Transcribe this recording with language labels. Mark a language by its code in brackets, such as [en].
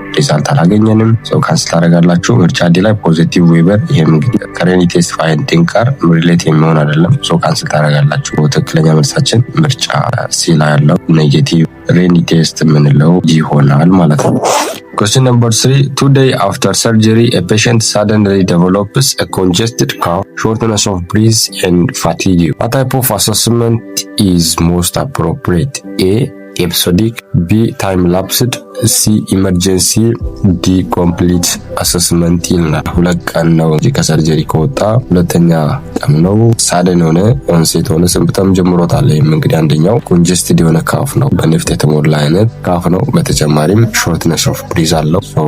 [am] ሪዛልት አላገኘንም። ሰው ካንስል ታደርጋላችሁ። ምርጫ ዲ ላይ ፖዚቲቭ ዌበር፣ ይሄም እንግዲህ ከሬኒ ቴስት ፋይንዲንግ ጋር ሪሌት የሚሆን አይደለም። ሰው ካንስል ታደርጋላችሁ። ትክክለኛ መልሳችን ምርጫ ሲ ላይ ያለው ኔጌቲቭ ሬኒ ቴስት የምንለው ይሆናል ማለት ነው። [en] Question number 3. 2 days after surgery, a patient suddenly develops a congested cough, shortness of breath, and fatigue. What type of assessment is most appropriate? A. Episodic, B. Time-lapsed, C. Emergency, D. Complete assessment [am] ይልናል። ሁለት ቀን ነው ከሰርጀሪ ከወጣ ሁለተኛ ቀን ነው። ሳደን ሆነ ኦንሴት ሆነ ሲምፕተም ጀምሮታል። ይህም እንግዲህ አንደኛው ኮንጀስትድ የሆነ ካፍ ነው፣ በነፍጥ የተሞላ አይነት ካፍ ነው። በተጨማሪም ሾርትነስ ኦፍ ብሪዝ አለው፣